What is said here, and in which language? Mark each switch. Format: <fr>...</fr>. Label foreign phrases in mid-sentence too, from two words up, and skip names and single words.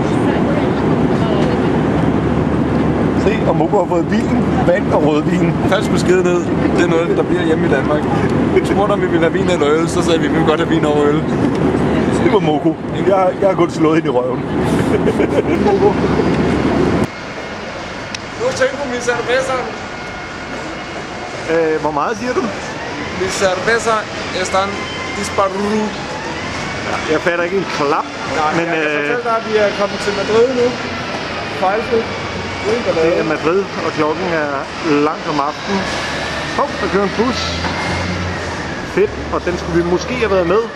<da>Se, og Moko har fået bilen, vand og rødvin. Falsk besked ned. Det er noget, der bliver hjemme i Danmark. Vi spurgte, om vi ville have vin eller øl, så sagde vi vil godt have vin og øl. Det var Moko. Jeg har kun slået hende i røven. Moko. Nu tænker</da> <es>mi cerveza.</es> <da>Hvor meget siger du?</da> <es>Mi cerveza están disparudo.</es> <da>Jeg fatter ikke en klap. Nej, men jeg kan fortælle dig, at vi er kommet til Madrid nu. Fejlfrit. Det er Madrid, og klokken er langt om aftenen. Hov, der kører en bus. Fedt, og den skulle vi måske have været med.</da>